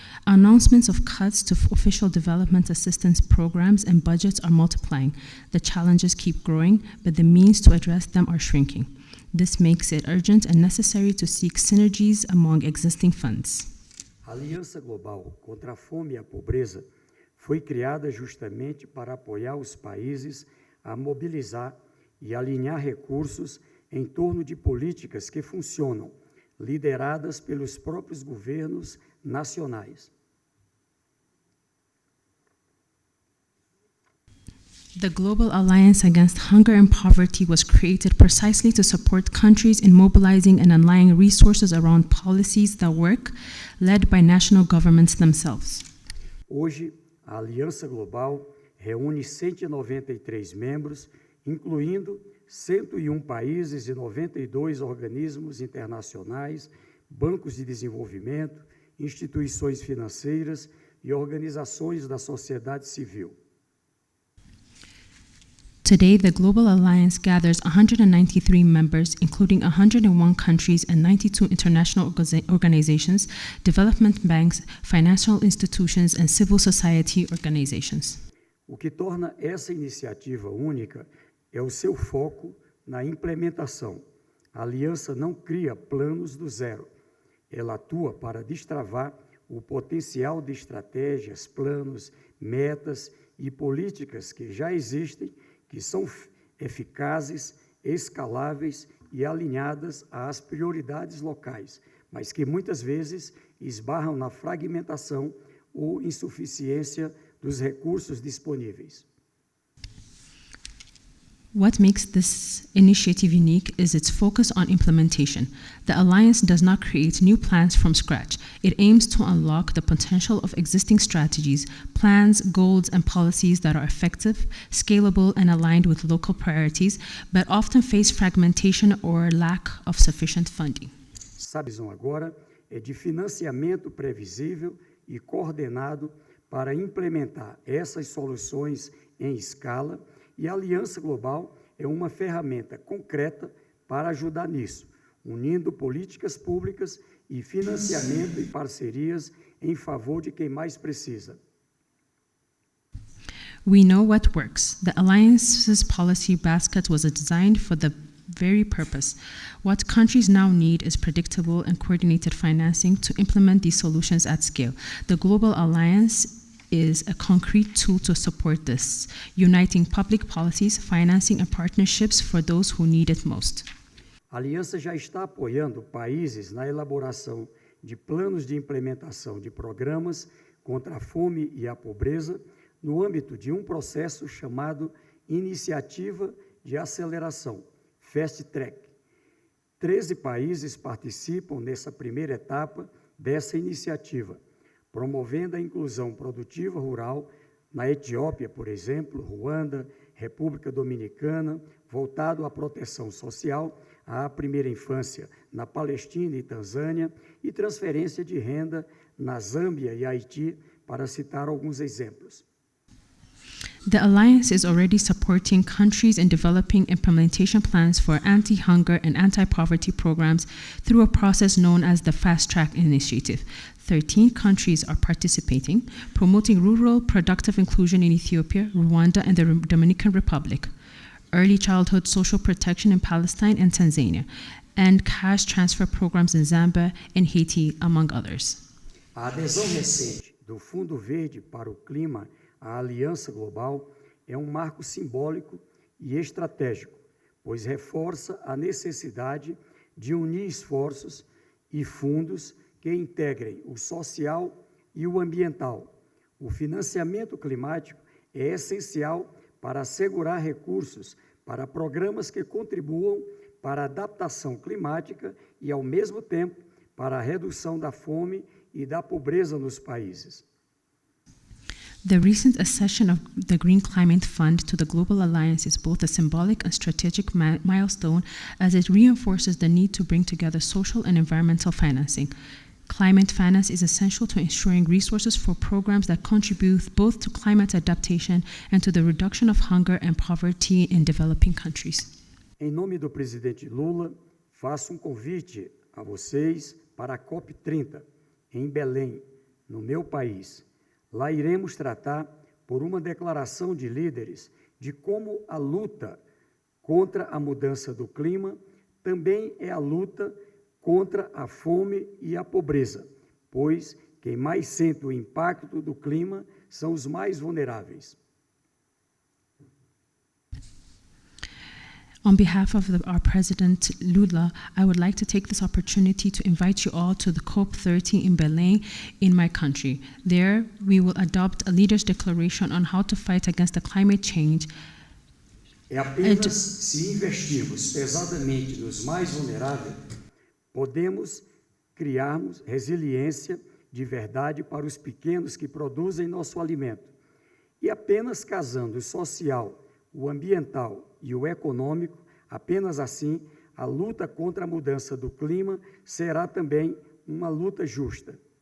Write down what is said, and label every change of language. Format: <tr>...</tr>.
<en>Announcements of cuts to official development assistance programs and budgets are multiplying. The challenges keep growing, but the means to address them are shrinking. This makes it urgent and necessary to seek synergies among existing funds.</en> <pt>A Aliança Global contra a Fome e a Pobreza foi criada justamente para apoiar os países a mobilizar e alinhar recursos em torno de políticas que funcionam, lideradas pelos próprios governos nacionais.</pt> <en>The Global Alliance Against Hunger and Poverty was created precisely to support countries in mobilizing and aligning resources around policies that work, led by national governments themselves.</en> <pt>Hoje, a Aliança Global reúne 193 membros, incluindo 101 países e 92 organismos internacionais, bancos de desenvolvimento, instituições financeiras e organizações da sociedade civil.</pt> <en>Today, the Global Alliance gathers 193 members, including 101 countries and 92 international organizations, development banks, financial institutions, and civil society organizations.</en> <pt>O que torna essa iniciativa única é o seu foco na implementação. A aliança não cria planos do zero. Ela atua para destravar o potencial de estratégias, planos, metas e políticas que já existem, que são eficazes, escaláveis e alinhadas às prioridades locais, mas que muitas vezes esbarram na fragmentação ou insuficiência dos recursos disponíveis.</pt> <en>What makes this initiative unique is its focus on implementation. The Alliance does not create new plans from scratch. It aims to unlock the potential of existing strategies, plans, goals, and policies that are effective, scalable, and aligned with local priorities, but often face fragmentation or lack of sufficient funding.</en> <pt>A visão agora é de financiamento previsível e coordenado para implementar essas soluções em escala, e a Aliança Global é uma ferramenta concreta para ajudar nisso, unindo políticas públicas e financiamento e parcerias em favor de quem mais precisa.</pt> <en>We know what works. The Alliance's policy basket was designed for the very purpose. What countries now need is predictable and coordinated financing to implement these solutions at scale. The Global Alliance is a concrete tool to support this, uniting public policies, financing, and partnerships for those who need it most.</en> <pt>A Aliança já está apoiando países na elaboração de planos de implementação de programas contra a fome e a pobreza no âmbito de um processo chamado Iniciativa de Aceleração, Fast Track. 13 países participam nessa primeira etapa dessa iniciativa, promovendo a inclusão produtiva rural na Etiópia, por exemplo, Ruanda, República Dominicana, voltado à proteção social, à primeira infância na Palestina e Tanzânia e transferência de renda na Zâmbia e Haiti, para citar alguns exemplos.</pt> <en>The Alliance is already supporting countries in developing implementation plans for anti-hunger and anti-poverty programs through a process known as the Fast Track Initiative. 13 countries are participating, promoting rural productive inclusion in Ethiopia, Rwanda, and the Dominican Republic, early childhood social protection in Palestine and Tanzania, and cash transfer programs in Zambia and Haiti, among others.</en> <pt>A adesão recente do Fundo Verde para o Clima A Aliança Global é um marco simbólico e estratégico, pois reforça a necessidade de unir esforços e fundos que integrem o social e o ambiental. O financiamento climático é essencial para assegurar recursos para programas que contribuam para a adaptação climática e, ao mesmo tempo, para a redução da fome e da pobreza nos países.</pt> <en>The recent accession of the Green Climate Fund to the Global Alliance is both a symbolic and strategic milestone, as it reinforces the need to bring together social and environmental financing. Climate finance is essential to ensuring resources for programs that contribute both to climate adaptation and to the reduction of hunger and poverty in developing countries.</en> <pt>Em nome do presidente Lula, faço um convite a vocês para a COP30, em Belém, no meu país. Lá iremos tratar, por uma declaração de líderes, de como a luta contra a mudança do clima também é a luta contra a fome e a pobreza, pois quem mais sente o impacto do clima são os mais vulneráveis.</pt> <en>On behalf of our President Lula, I would like to take this opportunity to invite you all to the COP30 in Belém, in my country. There, we will adopt a leaders' declaration on how to fight against the climate change.</en> <pt>É apenas se investirmos pesadamente nos mais vulneráveis, podemos criarmos resiliência de verdade para os pequenos que produzem nosso alimento. E apenas casando o social, o ambiental e o econômico, apenas assim, a luta contra a mudança do clima será também uma luta justa.</pt>